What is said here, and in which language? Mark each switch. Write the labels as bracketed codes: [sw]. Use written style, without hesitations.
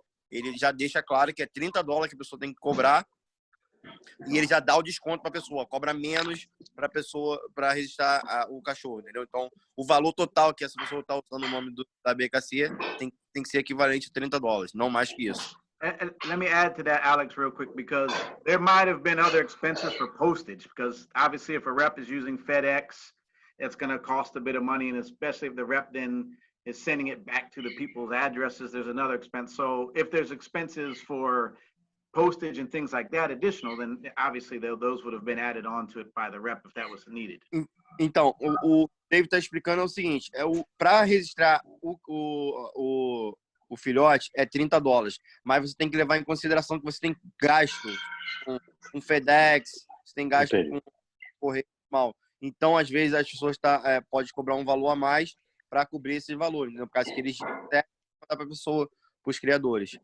[pt] Ele já deixa claro que é $30 que a pessoa tem que cobrar e ele já dá o desconto para a pessoa, cobra menos para a pessoa para registrar o cachorro, entendeu? Então, o valor total que essa pessoa está usando o nome da BKC tem que ser equivalente a $30, não mais que isso. [en] And let me add to that, Alex, real quick, because there might have been other expenses for postage, because obviously if a rep is using FedEx, it's going to cost a bit of money, and especially if the rep then is sending it back to the people's addresses, there's another expense. So if there's expenses for postage and things like that additional, then obviously those would have been added on to it by the rep if that was needed. [pt] Então, o David está explicando é o seguinte, para registrar o filhote é $30, mas você tem que levar em consideração que você tem gasto com FedEx, você tem gasto com correio normal. Então, às vezes, as pessoas podem cobrar um valor a mais para cobrir esses valores, né? Por causa que eles mandar para a pessoa, para os criadores.